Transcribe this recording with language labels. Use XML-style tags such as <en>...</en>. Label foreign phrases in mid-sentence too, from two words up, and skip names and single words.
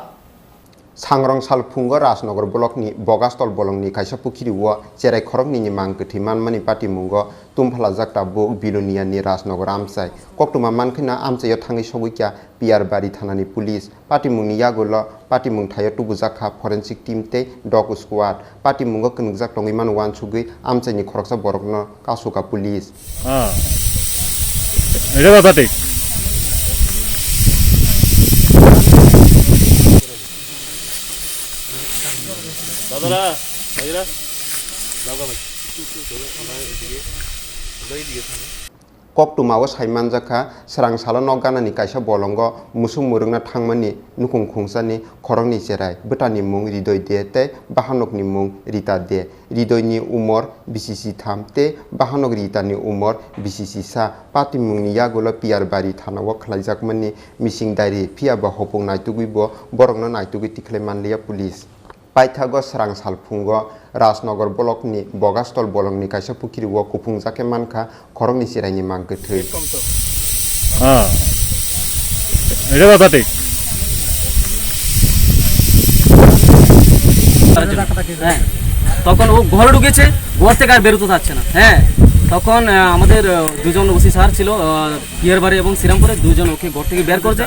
<trp>Sangrong salphungo Rajnagar block ni bogastol bolong ni kaisa pukiri wo cherai khorok ni mangkthi manmani pati mungo tumphala jakta bo bilonia ni Rajnagar amsai koktuma mankhina amsayo thangi sogikya piar bari thanani police pati mungni yagolo pati mung thayo tubujaka</trp> <en>forensic team</en> <trp>te</trp> <en>dog squad</en> <trp>pati mungo knungjak tongi man wan sugui amsai ni khoroksa borokno kasuka police</trp> <bn>এটা কথা ঠিক দাদারা ভাইরা দাদা ভাই</bn> <trp>koktuma o saimanjaka srangsalo no ganani kaisa bolongo musung murungna thangmani nukung khungsani khorokni cherai botani mung ridoi de te bahanok ni mung rita de ridoi ni umor bcc tham te bahanok rita ni umor bcc sa pati mungni yagolo piar bari thanawo khlaijakmani</trp> <en>missing diary</en> <trp>phia ba hopong naitugibo borokno naitugui tiklai manliya police Paithago Srang Salphungo Rajnagar block ni bogastol bolong ni kaisa pukiri wo kupungjake mankha khorok ni chirai ni mangkthoi</trp> <bn>এটা কথা ঠিক তখন ও ঘরে ঢুকেছে ঘর থেকে আর বেরোতে পারছে না হ্যাঁ তখন আমাদের দুজন ওসি স্যার ছিল পিয়ারবাড়ি এবং শ্রীরামপুরে দুজন ওকে ঘর থেকে বের করেছে</bn>